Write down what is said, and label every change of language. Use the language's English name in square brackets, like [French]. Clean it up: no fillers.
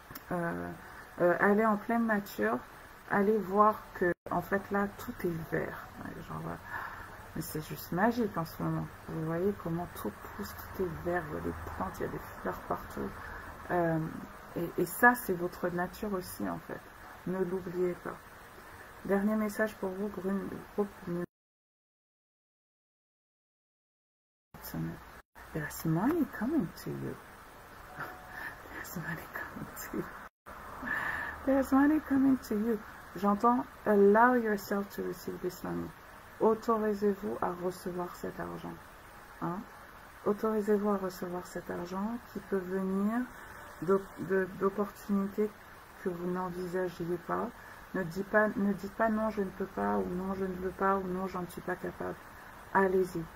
[French] Allez en pleine nature, allez voir que en fait là tout est vert, genre, mais c'est juste magique en ce moment. Vous voyez comment tout pousse, tout est vert, il y a des plantes, il y a des fleurs partout. Et ça, c'est votre nature aussi, en fait. Ne l'oubliez pas. Dernier message pour vous, groupe numéro. [English] There's money coming to you. There's money coming to you. There's money coming to you. [French] J'entends, [English] allow yourself to receive this money. [French] Autorisez-vous à recevoir cet argent. Hein? Autorisez-vous à recevoir cet argent qui peut venir d'opportunités que vous n'envisagiez pas. Ne dites pas non, je ne peux pas, ou non, je ne veux pas, ou non, j'en suis pas capable. Allez-y.